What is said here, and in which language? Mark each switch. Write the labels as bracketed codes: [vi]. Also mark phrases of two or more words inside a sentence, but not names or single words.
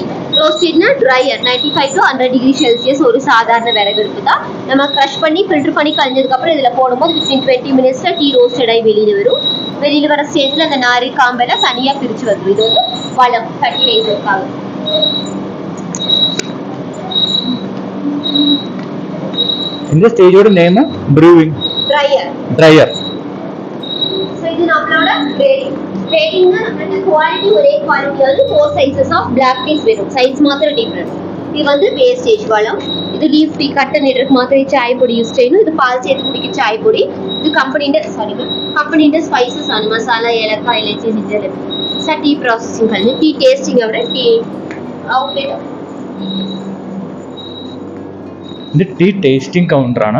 [en] Roasted na dryer 95 to 100 degree Celsius [ta] ஒரு சாதாரண விறகு அடுப்பு தான். நம்ம க்ரஷ் பண்ணி ஃபில்டர் பண்ணி கழிஞ்சதுக்கு அப்புறம் இதுல போடும்போது [en] within 20 minutes [ta] ல [en] tea roasted [ta] ஆகி வெளியில வரும். வெளியில வர ஸ்டேஜ்ல அந்த நாரி காம்பெல்லாம் தனியா பிரிச்சு வந்துடும். இது வந்து வளம் ஃபர்டிலைசருக்காக. இந்த ஸ்டேஜோட நேம் [en] brewing dryer. [ta] சோ இது நம்மளோட கிரேடிங் நம்மளோட குவாலிட்டி ஒரே குவாலிட்டி வந்து 4 [en] sizes of black teas [ta] வரும். சைஸ் மாத்திரம் டிஃபரன்ஸ். இது வந்து [en] base stage [ta] வளம். இது [en] leaf tea [ta] கட்ட நீருக்கு மாத்திரம் [ml] ചായ പൊടി യൂസ് ചെയ്യുന്നു. ഇത് പാൽ ചേർത്ത് കുടിക്കുന്ന ചായ പൊടി. ഇത് കമ്പനീന്റെ സ്പൈസസ് ആണ്. മസാല, ഏലക്ക, ഇലച്ചി, ജിഞ്ചർ. [en] tea processing [ml] കഴിഞ്ഞ് [en] tea tasting [ml] അവിടെ [en] tea outlet. [ml] ഇത് [en] tea tasting [ml] കൗണ്ടറാണ്.